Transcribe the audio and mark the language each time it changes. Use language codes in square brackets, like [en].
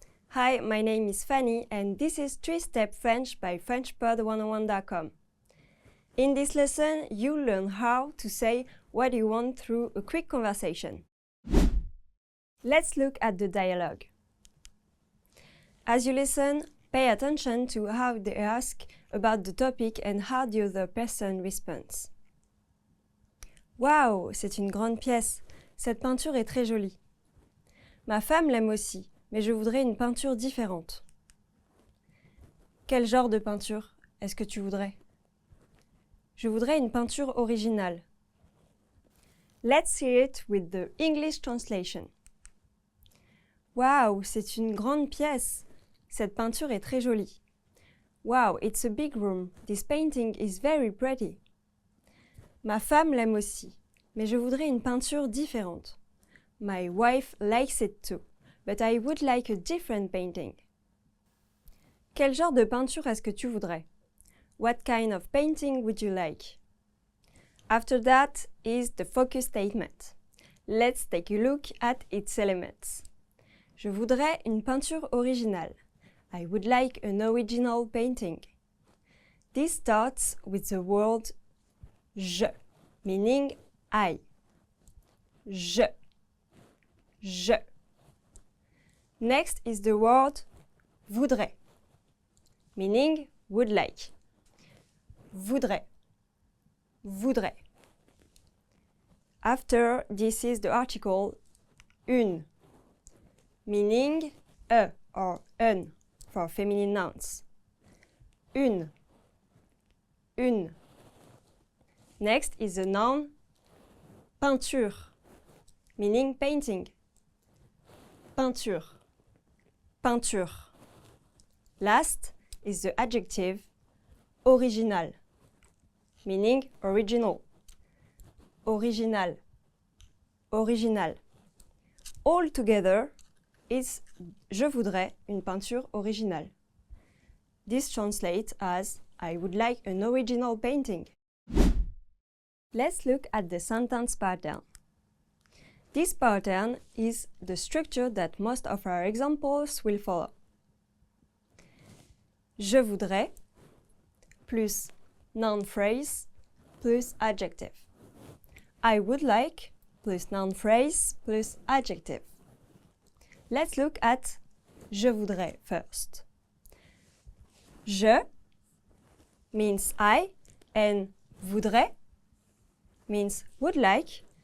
[en] Hi, my name is Fanny and this is 3-Step French by FrenchPod101.com. In this lesson, you'll learn how to say what you want through a quick conversation. Let's look at the dialogue. As you listen, pay attention to how they ask about the topic and how the other person responds. [fr] Waouh, c'est une grande pièce. Cette peinture est très jolie. Ma femme l'aime aussi, mais je voudrais une peinture différente. Quel genre de peinture est-ce que tu voudrais? Je voudrais une peinture originale. [en] Let's hear it with the English translation. [fr] Wow, c'est une grande pièce. Cette peinture est très jolie. [en] Wow, it's a big room. This painting is very pretty. [fr] Ma femme l'aime aussi, mais je voudrais une peinture différente. [en] My wife likes it too, but I would like a different painting. [fr] Quel genre de peinture est-ce que tu voudrais? [en] What kind of painting would you like? After that is the focus statement. Let's take a look at its elements. [fr] Je voudrais une peinture originale. [en] I would like an original painting. This starts with the word je, meaning I. Je. Je. Next is the word voudrais, meaning would like. Voudrais. Voudrais. After, this is the article une, meaning a or un for feminine nouns. Une. Une. Next is the noun peinture, meaning painting. Peinture. Peinture. Last is the adjective original, meaning original. [fr] Original. Original. [en] All together is [fr] je voudrais une peinture originale. [en] This translates as I would like an original painting. Let's look at the sentence pattern. This pattern is the structure that most of our examples will follow. [fr] Je voudrais [en] plus noun phrase plus adjective. I would like plus noun phrase plus adjective. Let's look at [fr] je voudrais [en] first. Je means I and voudrais means would like.